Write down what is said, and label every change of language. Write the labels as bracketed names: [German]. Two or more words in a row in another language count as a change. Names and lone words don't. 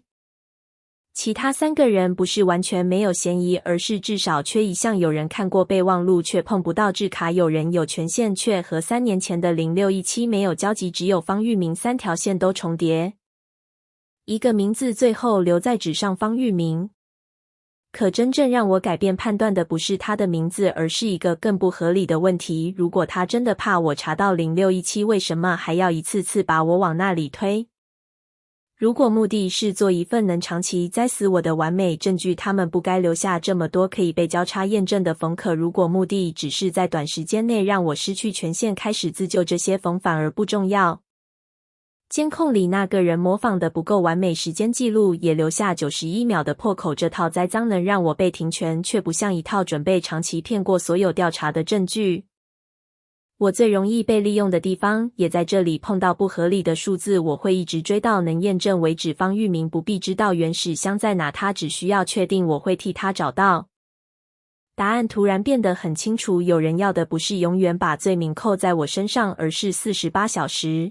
[Chinese] 其他3個人不是完全沒有嫌疑，而是至少缺一項：有人看過備忘錄卻碰不到制卡，有人有權限卻和3年前的0617沒有交集，只有方玉明，3條線都重疊。一個名字最後留在紙上，方玉明。可真正讓我改變判斷的不是他的名字，而是一個更不合理的問題：如果他真的怕我查到0617，為什麼還要一次次把我往那裡推？如果目的是做一份能長期栽死我的完美證據，他們不該留下這麼多可以被交叉驗證的縫。可如果目的只是在短時間內讓我失去權限，開始自救，這些縫反而不重要。監控裡那個人模仿的不夠完美，時間記錄也留下91秒的破口，這套栽贓能讓我被停權，卻不像一套準備長期騙過所有調查的證據。我最容易被利用的地方也在這裡，碰到不合理的數字，我會一直追到能驗證為止。方玉明不必知道原始箱在哪，他只需要確定我會替他找到。答案突然變得很清楚，有人要的不是永遠把罪名扣在我身上，而是48小時。